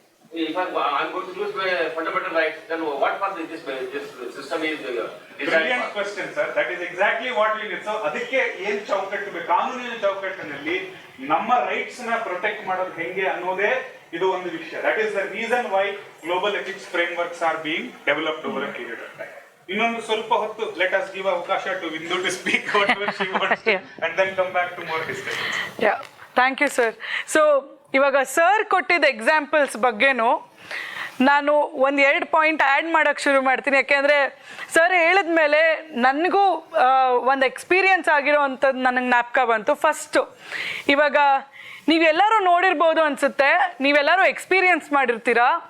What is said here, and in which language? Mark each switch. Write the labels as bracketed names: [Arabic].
[English] If I'm going to lose my fundamental rights, then what for this system is designed? Brilliant question, sir. That is exactly what we need. [Kannada] So, ಅದಕ್ಕೆ ಏನ್ ಚೌಕಟ್ಟು ಬೇಕು, ಕಾನೂನಿನ ಚೌಕಟ್ಟಿನಲ್ಲಿ ನಮ್ಮ rights ನ protect ಮಾಡೋದು ಹೆಂಗೆ ಅನ್ನೋದೇ ಇದು ಒಂದು ವಿಷಯ. [English] That is the reason why global ethics frameworks are being developed over a period of time. [Kannada] ಇನ್ನೊಂದು ಸ್ವಲ್ಪ ಹೊತ್ತು [English] let us give ಅವಕಾಶ to Bindu to speak whatever she wants to, and then come back to more discussions. Yeah, thank you, sir. [Kannada] So ಇವಾಗ sir ಕೊಟ್ಟಿದ್ದ examples ಬಗ್ಗೆನೂ ನಾನು 1-2 point add ಮಾಡೋಕ್ಕೆ ಶುರು ಮಾಡ್ತೀನಿ. ಯಾಕೆಂದರೆ ಸರ್ ಹೇಳಿದ್ಮೇಲೆ ನನಗೂ ಒಂದು ಎಕ್ಸ್ಪೀರಿಯನ್ಸ್ ಆಗಿರೋ ಅಂಥದ್ದು ನನಗೆ ಜ್ಞಾಪಕ ಬಂತು. ಫಸ್ಟು ಇವಾಗ ನೀವೆಲ್ಲರೂ ನೋಡಿರ್ಬೋದು ಅನಿಸುತ್ತೆ, ನೀವೆಲ್ಲರೂ ಎಕ್ಸ್ಪೀರಿಯನ್ಸ್ ಮಾಡಿರ್ತೀರ.